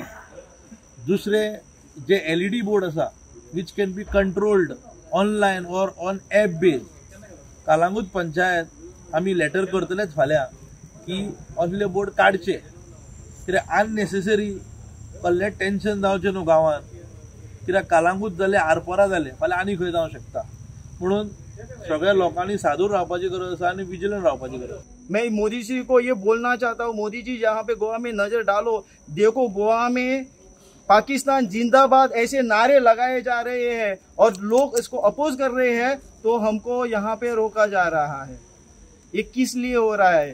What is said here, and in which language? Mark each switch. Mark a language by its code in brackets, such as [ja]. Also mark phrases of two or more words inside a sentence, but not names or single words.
[kok] दुसरे जे [en] LED board [kok] आसा [en] which can be controlled online or on app based, [kok] कालांगूट पंचायत आमी लेटर करतलेच फाल्यां की असले बोर्ड काडचे, कित्याक अननेसेसरी कसलें टेन्शन जावचें न्हू गांवांत. कित्याक कालांगूट जालें, आरपोरा जालें, फाल्यां आनी खंय जावंक शकता. म्हणून सगळ्या लोकांनी सादूर रावपाची गरज आसा आनी विजिलंट रावपाची गरज. [hi] मैं मोदी जी को ये बोलना चाहता हूँ, मोदी जी यहाँ पे गोवा में नजर डालो, देखो गोवा में पाकिस्तान जिंदाबाद ऐसे नारे लगाए जा रहे हैं और लोग इसको अपोज कर रहे हैं, तो हमको यहाँ पे रोका जा रहा है. ये किस लिए हो रहा है?